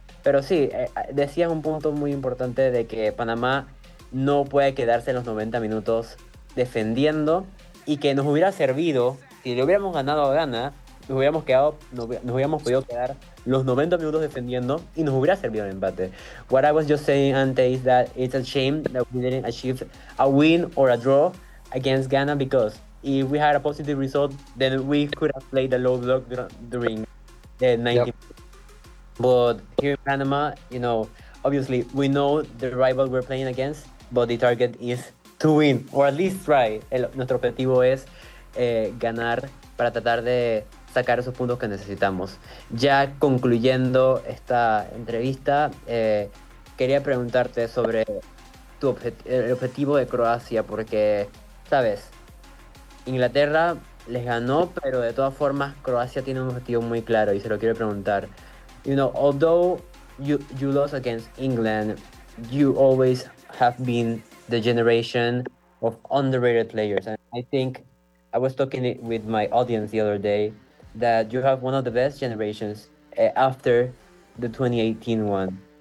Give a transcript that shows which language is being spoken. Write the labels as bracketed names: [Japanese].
[Spanish] Pero sí, decías un punto muy importante de que Panamá no puede quedarse en los 90 minutos defendiendo y que nos hubiera servido, si le hubiéramos ganado a Ghana, nos hubiéramos podido quedar los 90 minutos defendiendo y nos hubiera servido el empate. [English] What I was just saying, Ante, is that it's a shame that we didn't achieve a win or a draw against Ghana, because if we had a positive result, then we could have played a low block during the 90. But here in Panama, obviously we know the rival we're playing against, but the target is to win, or at least try. [Spanish] Nuestro objetivo es ganar para tratar de sacar esos puntos que necesitamos. Ya concluyendo esta entrevista, quería preguntarte sobre el objetivo de Croacia, porque, sabes, Inglaterra les ganó, pero de todas formas Croacia tiene un objetivo muy claro y se lo quiero preguntar. [English] Although you lost against England, you always have been the generation of underrated players. And I think I was talking with my audience the other day that you have one of the best generations after the 2018 one.